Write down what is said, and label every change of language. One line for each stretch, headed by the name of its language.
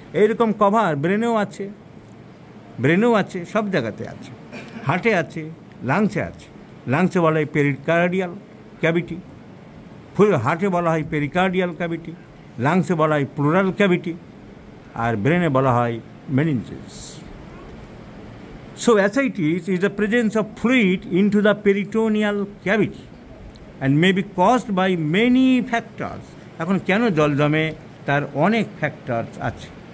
Bangla: এইরকম কভার ব্রেনেও আছে, সব জায়গাতে আছে, হার্টে আছে, লাংসে আছে। লাংসে বলা হয় পেরিকার্ডিয়াল ক্যাভিটি, হার্টে বলা হয় পেরিকার্ডিয়াল ক্যাভিটি, লাংসে বলা হয় প্লুরাল ক্যাভিটি, আর ব্রেনে বলা হয় meninges.
English: So ascites is the presence of fluid into the peritoneal cavity and may be caused by many factors.
Bangla: এখন কেন জল জমে, তার অনেক ফ্যাক্টরস আছে।